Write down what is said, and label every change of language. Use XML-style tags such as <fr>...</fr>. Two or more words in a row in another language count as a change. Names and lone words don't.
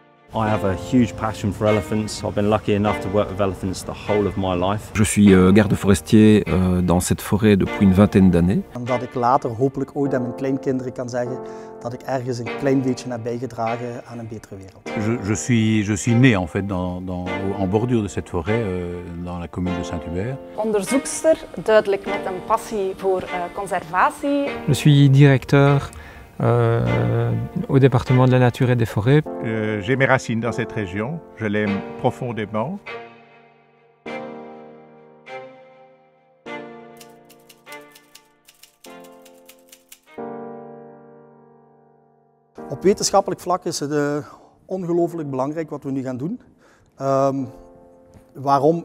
<en>I have a huge passion for elephants. I've been lucky enough to work with elephants the whole of my life.</en> <fr>Je suis garde forestier dans cette forêt depuis une vingtaine d'années.</fr> <nl>En dat ik later hopelijk ooit aan mijn kleinkinderen kan zeggen dat ik ergens een klein beetje heb bijgedragen aan een betere wereld.</nl> <fr>Je suis né en fait en bordure de cette forêt dans la commune de Saint-Hubert.</fr> <nl>Onderzoekster, duidelijk met een passie voor conservatie.</nl> <fr>Je suis directeur au département de la nature et des forêts. J'ai mes racines dans cette région, je l'aime profondément.</fr> <nl>Op wetenschappelijk vlak is het ongelooflijk belangrijk wat we nu gaan doen. Waarom?</nl>